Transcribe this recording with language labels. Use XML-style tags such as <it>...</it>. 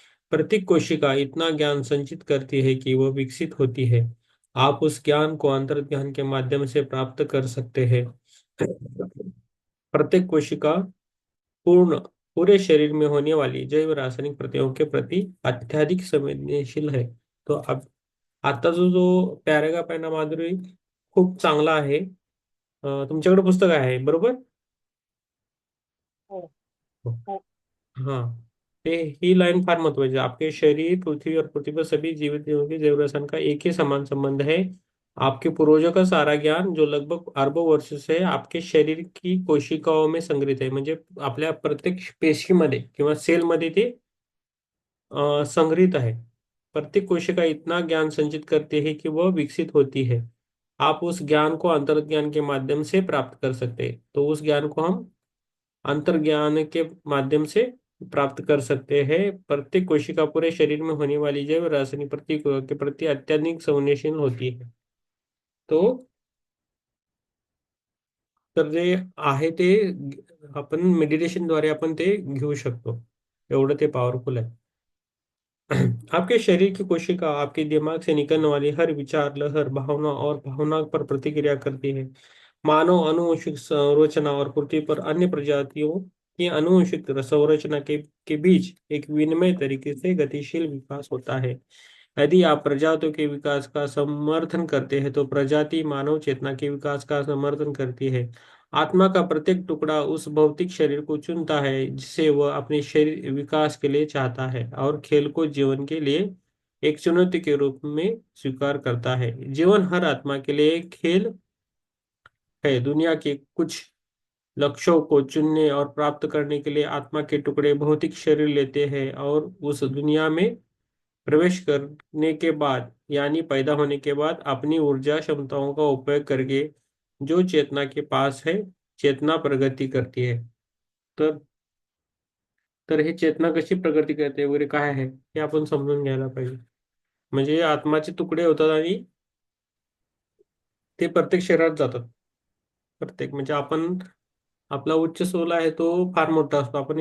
<hi>प्रत्येक कोशिका इतना ज्ञान संचित करती है कि वह विकसित होती है. आप उस ज्ञान को अंतर्ज्ञान के माध्यम से प्राप्त कर सकते हैं. प्रत्येक कोशिका पूर्ण पूरे शरीर में होने वाली जैव रासायनिक प्रक्रियाओं के प्रति अत्यधिक संवेदनशील है. तो अब</hi> <mr>आता जो जो पॅराग्राफ आहे ना माधुरी, खूप चांगला आहे. तुमच्याकडे पुस्तक आहे बरोबर? हो. हाँ.</mr> <hi>ये ही लाइन</hi> <mr>फार महत्वाची आहे.</mr> <hi>आपके शरीर पृथ्वी और पृथ्वी पर सभी जीवित जीवों के जैव रसायन का एक ही समान संबंध है. आपके पूर्वजों का सारा ज्ञान जो लगभग अरबों वर्ष से आपके शरीर की कोशिकाओं में संग्रहित आहे.</hi> <mr>म्हणजे आपल्या प्रत्येक पेशीमध्ये किंवा सेलमध्ये ते संग्रहित है.</mr> <hi>प्रत्येक कोशिका इतना ज्ञान संचित करती है कि वह विकसित होती है. आप उस ज्ञान को अंतर्ज्ञान के माध्यम से प्राप्त कर सकते हैं. तो उस ज्ञान को हम अंतर्ज्ञान के माध्यम से प्राप्त कर सकते हैं. प्रत्येक कोशिका पूरे शरीर में होने वाली जैव रासायनिक प्रतिक्रिया के प्रति अत्यधिक संवेदनशील होती है.</hi> <mr>तो तर जे आहे ते आपण मेडिटेशनद्वारे आपण ते घेऊ शकतो. एवढं ते पॉवरफुल आहे.</mr> <hi>आपके शरीर की कोशिका आपके दिमाग से निकलने वाली हर विचार लहर भावना और भावना पर प्रतिक्रिया करती है. मानव आनुवंशिक संरचना और पृथ्वी पर अन्य प्रजातियों की आनुवंशिक संरचना के बीच एक विनिमय तरीके से गतिशील विकास होता है. यदि आप प्रजातियों के विकास का समर्थन करते हैं तो प्रजाति मानव चेतना के विकास का समर्थन करती है. आत्मा का प्रत्येक टुकड़ा उस भौतिक शरीर को चुनता है जिसे वह अपने शरीर विकास के लिए चाहता है और खेल को जीवन के लिए एक चुनौती के रूप में स्वीकार करता है. जीवन हर आत्मा के लिए एक खेल है. दुनिया के कुछ लक्ष्यों को चुनने और प्राप्त करने के लिए आत्मा के टुकड़े भौतिक शरीर लेते हैं और उस दुनिया में प्रवेश करने के बाद यानी पैदा होने के बाद अपनी ऊर्जा क्षमताओं का उपयोग करके जो चेतना के पास है चेतना प्रगती करती है.</hi> <mr>तर तर हे चेतना कशी प्रगती करते वगैरे काय आहे हे आपण समजून घ्यायला पाहिजे. म्हणजे आत्माचे तुकडे होतात आणि ते प्रत्येक शरीरात जातात. प्रत्येक म्हणजे आपण आपला उच्च सोल आहे तो फार मोठा असतो.</mr>